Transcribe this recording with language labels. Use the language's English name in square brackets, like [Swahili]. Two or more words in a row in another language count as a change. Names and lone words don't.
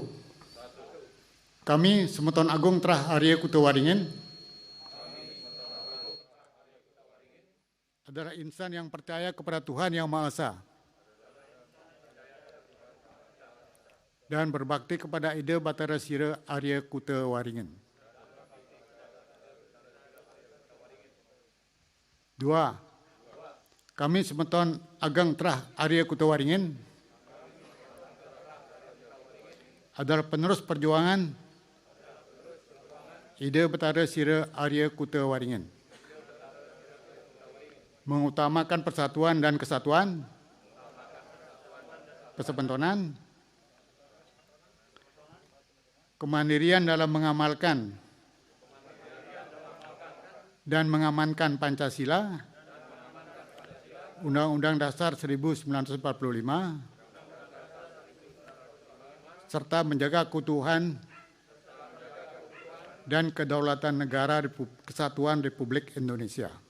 [Indonesian] Kami Semeton Agung Trah Arya Kuta Waringin adalah insan yang percaya kepada Tuhan Yang Maha Esa dan berbakti kepada Ide Batara Sira Arya Kuta Waringin. 2. Kami Semeton Ageng Trah Arya Kuta Waringin adalah penerus perjuangan Ide Batara Sira Arya Kuta Waringin, mengutamakan persatuan dan kesatuan, persepetonan, kemandirian dalam mengamalkan dan mengamankan Pancasila, Undang-Undang Dasar 1945, serta menjaga keutuhan dan kedaulatan negara Kesatuan Republik Indonesia.